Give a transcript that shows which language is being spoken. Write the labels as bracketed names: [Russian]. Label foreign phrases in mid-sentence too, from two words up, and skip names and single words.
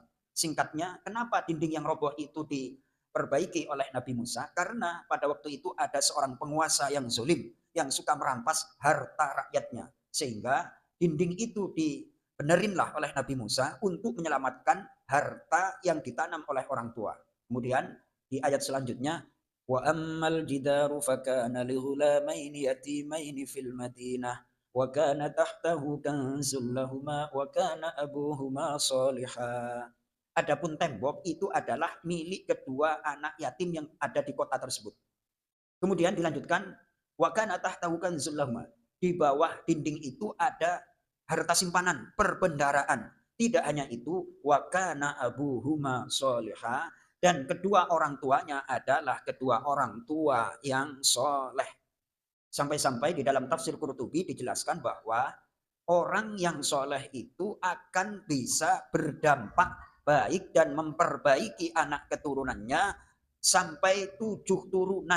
[Indonesian] Singkatnya, kenapa dinding yang roboh itu diperbaiki oleh Nabi Musa? Karena pada waktu itu ada seorang penguasa yang zalim, yang suka merampas harta rakyatnya. Sehingga dinding itu dibenerinlah oleh Nabi Musa untuk menyelamatkan harta yang ditanam oleh orang tua. Kemudian di ayat selanjutnya, [Arabic] وأما الجدار فكان لغلامين يتيمين في المدينة وكان تحته كنز لهما وكان أبوهما صالحا. [Indonesian] Adapun tembok itu adalah milik kedua anak yatim yang ada di kota tersebut. Kemudian dilanjutkan, [Arabic] وكان تحته كنز لهما. [Indonesian] Di bawah dinding itu ada harta simpanan, perbendaraan. Tidak hanya itu, [Arabic] وكان أبوهما صالحا, [Indonesian] dan kedua orang tuanya adalah kedua orang tua yang soleh. Sampai-sampai di dalam tafsir Qurtubi dijelaskan bahwa orang yang soleh itu akan bisa berdampak baik dan memperbaiki anak keturunannya sampai 7 turunan.